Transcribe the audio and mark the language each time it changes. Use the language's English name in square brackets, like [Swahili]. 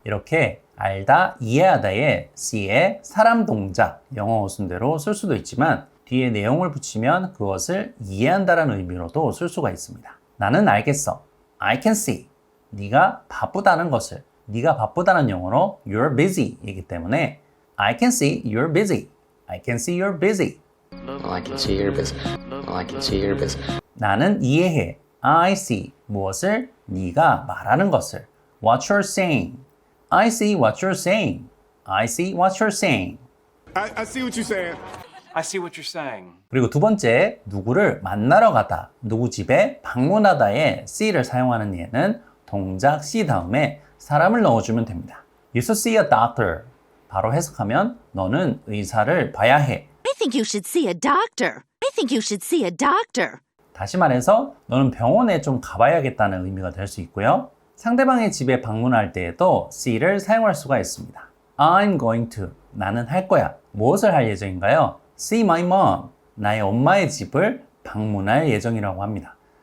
[Korean] 이렇게 알다, 이해하다의 see에 사람 동작, 영어 어순대로 쓸 수도 있지만 뒤에 내용을 붙이면 그것을 이해한다는 의미로도 쓸 수가 있습니다. 나는 알겠어. [English] I can see. [Korean] 네가 바쁘다는 것을, 네가 바쁘다는 영어로 you're busy 이기 때문에 [English] I can see you're busy. I can see you're busy. Well, I can see you're busy. Well, I can see you're busy. [Korean] 나는 이해해. [English] I see. [Korean] 무엇을? 네가 말하는 것을. [English] What you're saying. I see what you're saying. I see what you're saying. I see what you're saying. I see what you're saying. [Korean] 그리고 두 번째, 누구를 만나러 가다, 누구 집에 방문하다에 see를 사용하는 예는 동작 see 다음에 사람을 넣어주면 됩니다. [English] You should see a doctor. [Korean] 바로 해석하면 너는 의사를 봐야 해. [English] I think you should see a doctor. I think you should see a doctor. [Korean] 다시 말해서 너는 병원에 좀 가봐야겠다는 의미가 될 수 있고요. 상대방의 집에 방문할 때에도 see를 사용할 수가 있습니다. [English] I'm going to. [Korean] 나는 할 거야. 무엇을 할 예정인가요? [English] See my mom. [Korean] 나의 엄마의 집을 방문할 예정이라고 합니다.